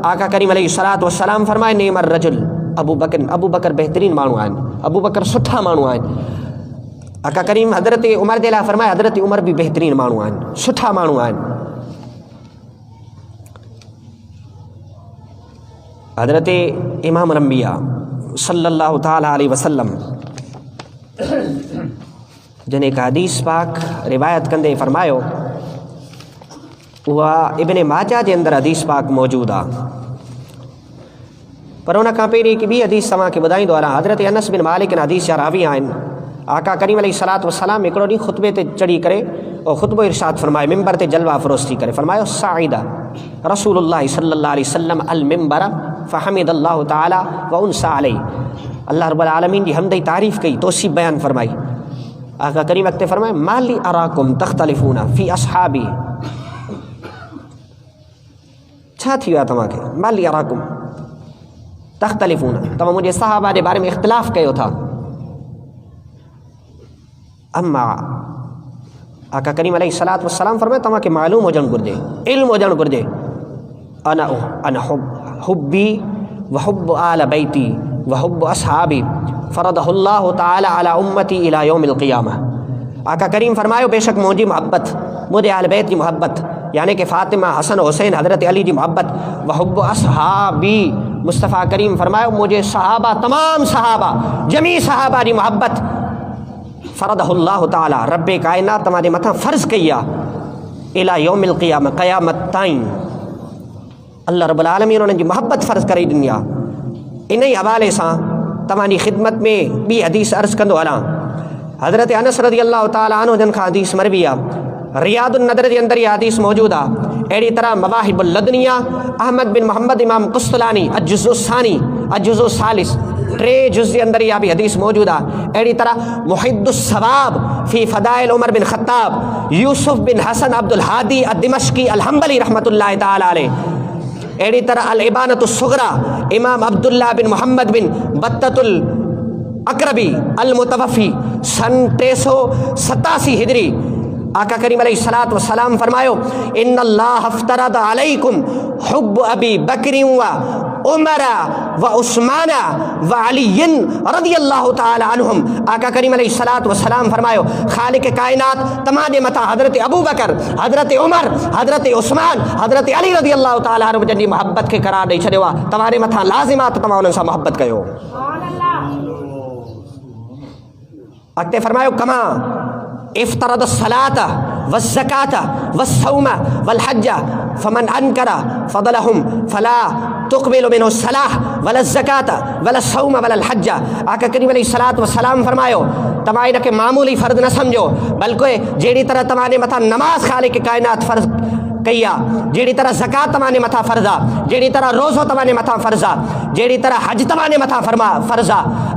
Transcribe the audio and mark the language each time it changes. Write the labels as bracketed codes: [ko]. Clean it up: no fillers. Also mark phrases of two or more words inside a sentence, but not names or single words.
[sd] आका करीम [ar] عليه الصلاة والسلام [sd] फरमाए [ar] نعم الرجل [sd] अबू बकर बेहतरीन माण्हू आहिनि, अबू बकर सुठा माण्हू आहिनि। आका करीम हज़रत उमर जे लाइ फरमाए हज़रत उमर भी बेहतरीन माण्हू आहिनि, सुठा माण्हू आहिनि। हज़रत इमाम अंबिया [ar] صلى الله تعالى عليه وسلم [sd] जन एक हदीस पाक रिवायत कंदे फरमायो, उहा इब्न माजा जे अंदर हदीस पाक मौजूदु आहे। पर उन खां पहिरीं हिकु ॿी हदीस तव्हांखे ॿुधाईंदो आहियां। हज़रत अनस बिन मालिक हदीस जा रावी आहिनि। आका करीम [ar] عليه الصلاة والسلام [sd] हिकिड़ो ॾींहुं ख़ुतबे ते चढ़ी करे और ख़ुतबो इरशाद फरमाए मिंबर ते जलवा फ़रोज़ थी करे फरमायो [ar] صاعدا رسول الله صلى الله عليه وسلم المنبر فحمد الله تعالى وأثنى عليه. [sd] अल्लाह [ar] رب العالمين [sd] जी हमद तारीफ़ कई, तौसीफ़ बयान फरमाई। आका करीम अॻिते फरमाए [ar] ما لي أراكم تختلفون في أصحابي. [sd] छा थी वियो आहे तव्हांखे? [ar] ما لي أراكم تختلفون, [sd] तव्हां मुंहिंजे सहाबा जे बारे में इख़्तिलाफ़ कयो था। अम्मा आका करीम [ar] عليه الصلاة والسلام [sd] फरमाए तव्हांखे मालूम हुजणु घुरिजे, इल्मु हुजणु घुरिजे। [ar] أنا حبي وحب آل بيتي وحب أصحابي فرضه الله تعالى على أمتي إلى يوم القيامة. [sd] आका करीम फरमायो बेशक मुंहिंजी मोहब्बत, मुंहिंजे आल बैत जी मोहब्बत यानी कि फ़ातिमा हसन हुसैन हज़रत अली जी मोहब्बत [ar] وحب أصحابي [sd] मुस्तफ़ा करीम फरमायो मुंहिंजे सहाबा तमाम सहाबा जमी सहाबा जी मोहब्बत [ar] فرضه الله تعالى [sd] रब्बे कायनात तव्हांजे मथां फ़र्ज़ कई आहे [ar] إلى يوم القيامة, [sd] क़यामत ताईं। अल्लाह [ar] رب العالمين [sd] उन्हनि जी मोहब्बत फ़र्ज़ करे ॾिनी आहे। इन ई हवाले सां तव्हांजी ख़िदमत में ॿी हदीस अर्ज़ कंदो हलां। हज़रत अनस [ar] رضي الله تعالى عنه [sd] जन खां हदीस मरवी आहे। रियादुन नदर जे अंदर इहा हदीस मौजूदु आहे। अहिड़ी तरह मवाहिबुल लदनिया अहमद बिन मोहम्मद इमाम कुस्तलानी अजुज़ु सानी अजुज़ु सालिस 3 जुज़ जे अंदर इहा बि हदीस मौजूदु आहे। अहिड़ी तरह मुहिद्दुस सवाब फ़ी फ़दाइल उमर बिन ख़त्ताब यूसुफ बिन हसन अब्दुल हादी अद-दिमश्की अल-हम्बली [ar] رحمة الله تعالى عليه. [sd] अहिड़ी तरह अल इबानतुस सुग़रा इमाम अब्दुल्ला बिन मोहम्मद बिन बत्ततुल अकरबी अल मुतवफ़ी सन 387 हिजरी। आका करीम [ar] عليه الصلاة والسلام فرمايو إن الله افترض عليكم حب أبي بكر وعمر وعثمان وعليا رضي الله تعالى عنهم. [sd] आका करीम [ar] عليه الصلاة والسلام [sd] फरमायो खालिक कायनात तव्हांजे मथां हज़रत अबू बकर, हज़रत उमर, हज़रत उस्मान, हज़रत अली [ar] رضي الله تعالى عنهم [sd] जी मोहब्बत खे करार ॾेई छॾियो आहे। तव्हांजे मथां लाज़िमात तव्हां उन्हनि सां मोहब्बत कयो। अॻिते फरमायो [ar] كما افترض الصلاة والزكاة والصوم والحج فمن أنكر فضلهم فلا تقبل منه الصلاة والزكاة والصوم والحج. [sd] आका करीम [ar] عليه الصلاة والسلام [sd] फरमायो तव्हां इनखे मामूली फ़र्ज़ न सम्झो, बल्कि जहिड़ी तरह तव्हांजे मथां नमाज़ ख़ालिक़ कायनात फ़र्ज़ कई आहे, जहिड़ी तरह ज़कात तव्हांजे मथां फ़र्ज़ आहे, जहिड़ी तरह रोज़ो तव्हांजे मथां फ़र्ज़ आहे, जहिड़ी तरह हज तव्हांजे मथां फ़र्ज़ आहे।